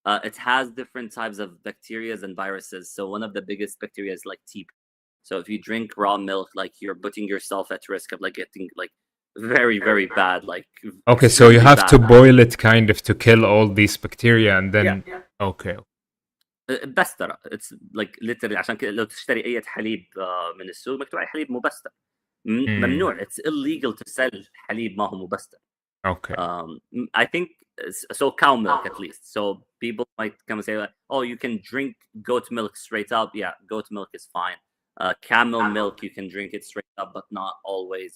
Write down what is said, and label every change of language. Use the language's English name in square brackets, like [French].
[English] It has different types of bacteria and viruses. So one of the biggest bacteria is like TB. So if you drink raw milk, like you're putting yourself at risk of like getting like very very bad, like Okay, so you extremely have to bad. boil it kind of to kill all these bacteria and then okay. [Arabic] بس ترى [English] it's like literally [Arabic] عشان كده لو تشتري اي حليب من السوق مكتوب عليه حليب مبستر. ممنوع. [English] It's illegal to sell [Arabic] حليب ما هو مبستر. [English] Okay. I think so, cow milk at least. So people might come and say like, oh, you can drink goat milk straight up. Yeah, goat milk is fine. Camel milk, you can drink it straight up, but not always.